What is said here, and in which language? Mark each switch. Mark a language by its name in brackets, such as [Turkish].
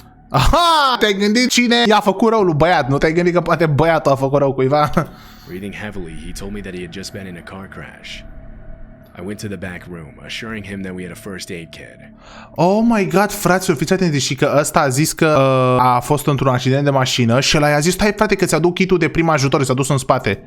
[Romanian] Aha, te-ai gândit cine i-a făcut rău lui băiat, nu te-ai gândit că poate băiatul a făcut rău cuiva? [English] Breathing heavily, he told me that he had just been in a car crash. I went to the back room, assuring him that we had a first aid kit. Oh my god, [Romanian] fraților, fiți atenți, și că ăsta a zis că a fost într-un accident de mașină și ăla i-a zis, stai frate că ți-aduc kitul de prim ajutor, s-a dus în spate.